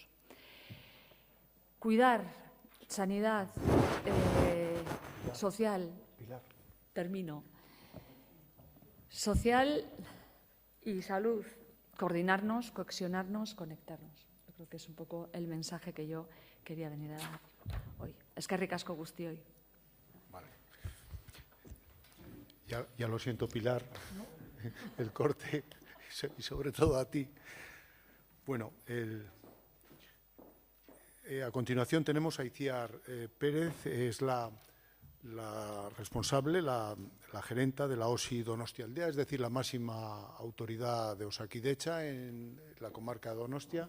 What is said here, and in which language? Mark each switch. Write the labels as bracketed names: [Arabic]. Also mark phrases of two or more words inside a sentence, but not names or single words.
[Spanish] Cuidar, sanidad, social, termino. Social y salud, coordinarnos, cohesionarnos, conectarnos. Yo creo que es un poco el mensaje que yo quería venir a dar hoy. [Basque] Eskerrik asko guztioi. [Spanish] Vale. Ya lo siento, Pilar, el corte, y sobre todo a ti. Bueno, a continuación tenemos a Itziar Pérez, es la responsable, la gerenta de la OSI Donostialdea, es decir, la máxima autoridad de Osakidecha en la comarca de Donostia.